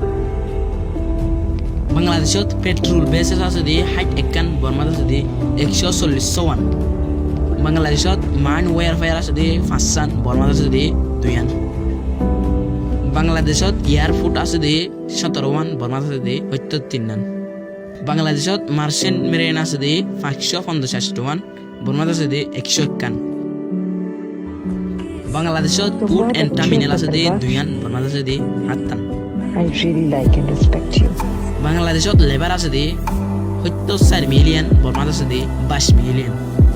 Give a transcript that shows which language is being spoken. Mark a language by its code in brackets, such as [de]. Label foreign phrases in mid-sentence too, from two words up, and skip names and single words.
[as] বাংলাদেশত [en] petrol bases [as] আছে দে 61, বর্মাত আছে দে 140। বাংলাদেশত [en] mine warfare [as] আছে দে 5, বর্মাত আছে দে 2। বাংলাদেশত এয়ারফোর্ট আছে দে 17, বর্মাত আছে দে 73। বাংলাদেশত [en] merchant marine [as] আছে দে 550, বর্মাত আছে দে 151। বাংলাদেশত [en] port and terminal [as] আছে দে 2, বর্মাত আছে দে 7। [en] I really like and respect you. [as] বাংলাদেশত লেবার আছে দে 74 মিলিয়ন, বর্মাত আছে দে 22 মিলিয়ন।